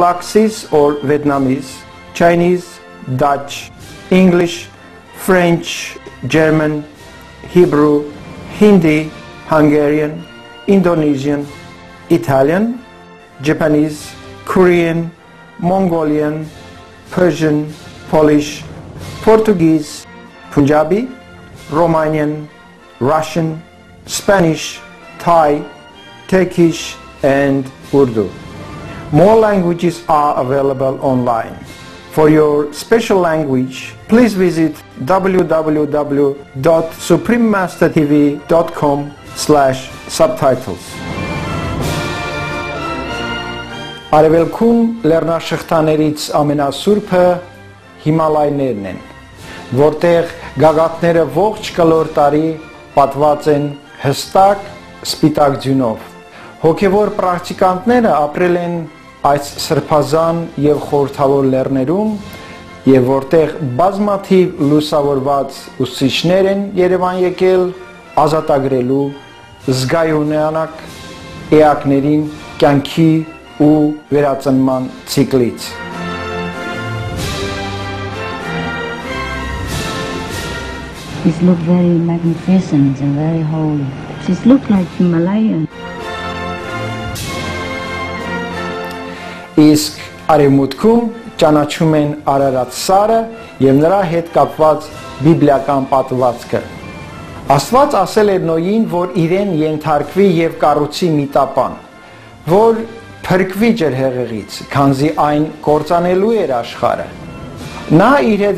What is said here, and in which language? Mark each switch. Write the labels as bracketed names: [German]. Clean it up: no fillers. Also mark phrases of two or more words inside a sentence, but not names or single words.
[English] access or Vietnamese, Chinese, Dutch, English, French, German, Hebrew, Hindi, Hungarian, Indonesian, Italian, Japanese, Korean, Mongolian, Persian, Polish, Portuguese, Punjabi, Romanian, Russian, Spanish, Thai, Turkish, and Urdu. More languages are available online. For your special language, please visit www.suprememastertv.com/subtitles. [Armenian] Արևելքում լեռնաշղթաներից ամենասուրբը Հիմալայներն են, որտեղ գագաթները ողջ կլոր տարի պատված են հստակ սպիտակ ձյունով։ Հոգևոր պրակտիկանտները ապրել են այս սրբազան եւ խորհրդավոր լեռներում, եւ որտեղ բազմաթիվ լուսավորված ուսուցիչներ են Երևան եկել ազատագրելու զգայունանակ էակներին կյանքի ու վերածնման ցիկլից։ [English] These look very magnificent and very holy. These look like Himalayan. [Armenian] Իսկ արևմուտքում ճանաչում են Արարատ սարը եւ նրա հետ կապված բիբլիական պատմվածքը։ Աստված ասել էր Նոյին, որ իրեն ենթարկվի եւ կառուցի մի տապան, որ փրկվի ջրհեղեղից, քանզի այն կործանելու էր աշխարհը։ Նա իր հետ